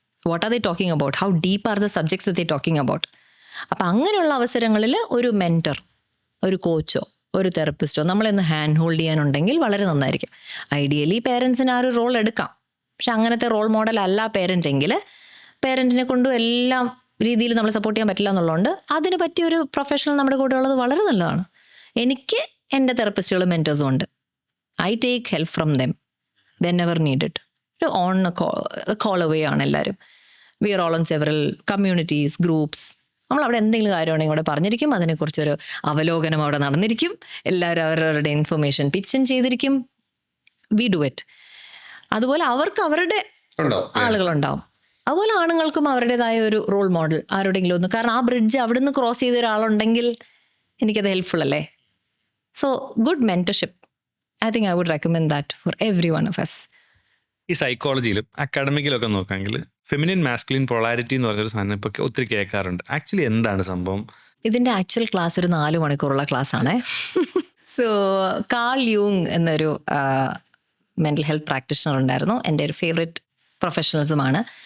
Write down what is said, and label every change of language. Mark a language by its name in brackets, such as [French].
[English] What are they talking about? How deep are the subjects that they're talking about? [Malayalam] അപ്പം അങ്ങനെയുള്ള അവസരങ്ങളിൽ ഒരു mentor, ഒരു കോച്ചോ ഒരു തെറപ്പിസ്റ്റോ നമ്മളൊന്ന് ഹാൻഡ് ഹോൾഡ് ചെയ്യാനുണ്ടെങ്കിൽ വളരെ നന്നായിരിക്കും. ഐഡിയലി പേരൻസിന് ആ ഒരു റോൾ എടുക്കാം. പക്ഷെ അങ്ങനത്തെ റോൾ മോഡൽ അല്ല പേരൻ്റെങ്കിൽ, പേരൻറ്റിനെ കൊണ്ടും എല്ലാം രീതിയിൽ നമ്മൾ സപ്പോർട്ട് ചെയ്യാൻ പറ്റില്ല എന്നുള്ളതുകൊണ്ട് അതിന് പറ്റിയൊരു പ്രൊഫഷണൽ നമ്മുടെ കൂടെ ഉള്ളത് വളരെ നല്ലതാണ്. എനിക്ക് എൻ്റെ തെറപ്പിസ്റ്റുകളും മെൻറ്റേഴ്സും ഉണ്ട്. [English] I take help from them whenever needed. On a call away [Malayalam] ആണ് എല്ലാവരും. [English] We are all on several communities, groups. [Malayalam] നമ്മൾ അവിടെ എന്തെങ്കിലും കാര്യമാണെങ്കിൽ അവിടെ പറഞ്ഞിരിക്കും, അതിനെക്കുറിച്ചൊരു അവലോകനം അവിടെ നടന്നിരിക്കും, എല്ലാവരും അവരവരുടെ ഇൻഫർമേഷൻ പിച്ചും ചെയ്തിരിക്കും. [English] We do it. [Malayalam] അതുപോലെ അവർക്ക് അവരുടെ ആളുകളുണ്ടാവും. അതുപോലെ ആണുങ്ങൾക്കും അവരുടേതായ ഒരു റോൾ മോഡൽ ആരുടെങ്കിലും ഒന്ന്. കാരണം ആ ബ്രിഡ്ജ് അവിടെ നിന്ന് ക്രോസ് ചെയ്ത ഒരാളുണ്ടെങ്കിൽ എനിക്കത് ഹെൽപ്ഫുൾ അല്ലേ? [English] So good mentorship, I think I would recommend that for every one of us. [Malayalam] ഈ സൈക്കോളജിയിലും അക്കാഡമിക്കിലൊക്കെ നോക്കാമെങ്കിൽ ഫെമിനിൻ മാസ്കുലിൻ പൊളാരിറ്റി എന്ന് പറഞ്ഞൊരു സാധനം ഇപ്പോൾ ഒത്തിരി കേൾക്കാറുണ്ട്. ആക്ച്വലി എന്താണ് സംഭവം? ഇതിൻ്റെ ആക്ച്വൽ ക്ലാസ് ഒരു 4 മണിക്കൂറുള്ള ക്ലാസ് ആണേ. സോ കാൾ യൂങ് എന്നൊരു മെൻ്റൽ ഹെൽത്ത് പ്രാക്ടീഷണർ ഉണ്ടായിരുന്നു, എൻ്റെ ഒരു ഫേവറേറ്റ് പ്രൊഫഷണലിസമാണ്.